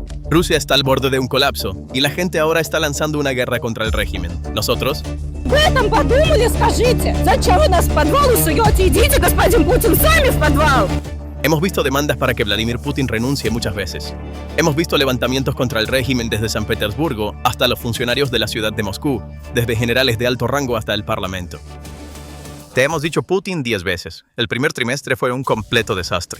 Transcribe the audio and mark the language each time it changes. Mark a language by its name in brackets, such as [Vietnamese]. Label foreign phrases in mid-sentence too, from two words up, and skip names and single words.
[Spanish] Rusia está al borde de un colapso y la gente ahora está lanzando una guerra contra el régimen. Nosotros, [Russian] Вы этом подумали, скажите? Зачем вы нас в подвал суете? Идите, господин Путин, сами в подвал! [Spanish] hemos visto demandas para que Vladimir Putin renuncie muchas veces. Hemos visto levantamientos contra el régimen desde San Petersburgo hasta los funcionarios de la ciudad de Moscú, desde generales de alto rango hasta el parlamento. Te hemos dicho Putin 10 veces. El primer trimestre fue un completo desastre.